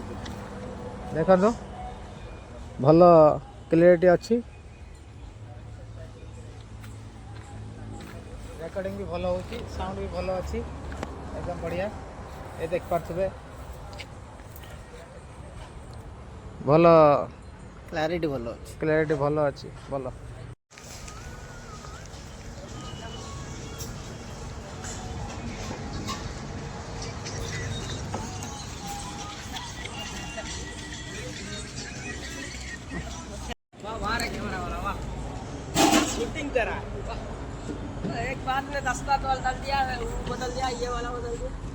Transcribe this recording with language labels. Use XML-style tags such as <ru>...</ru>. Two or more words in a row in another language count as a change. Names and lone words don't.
<or>ଦେଖନ୍ତୁ ଭଲ କ୍ଲାରିଟି ଅଛି ରେକର୍ଡିଂ ବି ଭଲ ହେଉଛି ସାଉଣ୍ଡ ବି ଭଲ ଅଛି ଏକଦମ ବଢ଼ିଆ ଏ ଦେଖିପାରୁଥିବେ ଭଲ କ୍ଲାରିଟି ଭଲ ଅଛି ଭଲ</or> <hi>कैमरा वाला वाह शूटिंग करा एक बात में 10 बात डाल दिया है वो बदल दिया ये वाला बदल दिया</hi>